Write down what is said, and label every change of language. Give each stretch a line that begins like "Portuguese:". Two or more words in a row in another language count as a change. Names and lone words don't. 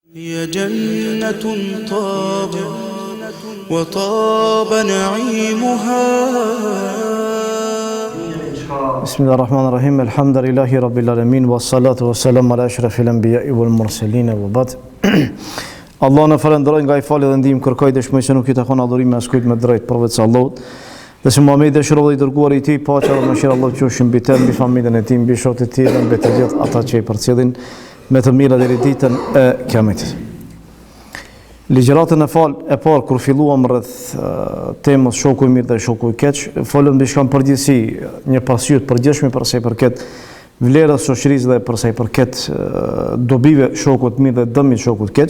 Arabic: هي جنة طاب وطاب نعيمها. بسم الله الرحمن الرحيم. الحمد لله رب العالمين والصلاة والسلام على أشرف الأنبياء والمرسلين وبعد.
Albanian: Allah në falenderoj nga I fali dhe ndihmë kërkoj dëshmoj se nuk I takon adhurimi askujt me drejt përveç Allahut. Dhe se Muhamedi dëshiroi dhe I dërguari I Tij, paqja dhe mëshira e Allahut qofshin mbi të, mbi familjen e tij, mbi shokët e tij dhe mbi të gjithë ata që I përcjellin me të mira deri ditën e Kiametit. Ligjëratën e parë kur filluam rreth temës shoku I mirë dhe shoku I keq, folëm mbi shkam përgjithësi, një pasqyrë të përgjithshme për sa I përket vlerës shoqërisë dhe për sa I përket dobive shokut të mirë dhe dëmit shokut të keq.